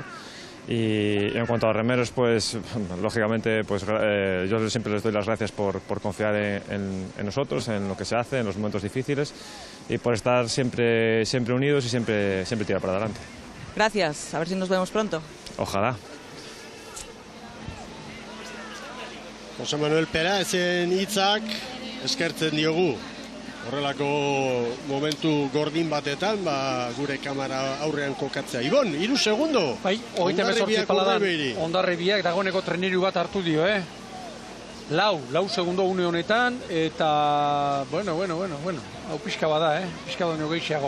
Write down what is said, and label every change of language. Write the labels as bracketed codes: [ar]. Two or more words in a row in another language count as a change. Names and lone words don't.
[es] Y en cuanto a remeros, pues lógicamente pues, yo siempre les doy las gracias por confiar en nosotros, en lo que se hace, en los momentos difíciles y por estar siempre unidos y siempre tirar para adelante. Gracias, a ver si nos vemos pronto. Ojalá. [eu] Jose Manuel Pelaezen hitzak eskertzen diogu. Horrelako momentu gordin batetan, gure kamera aurrean kokatzea. Ibon, 3 segundo. Bai, 38 paladan Hondarribiak dagoeneko treneru bat hartu dio, Lau segundo une honetan, eta, bueno, hau pixka bada, pixka baino gehiago.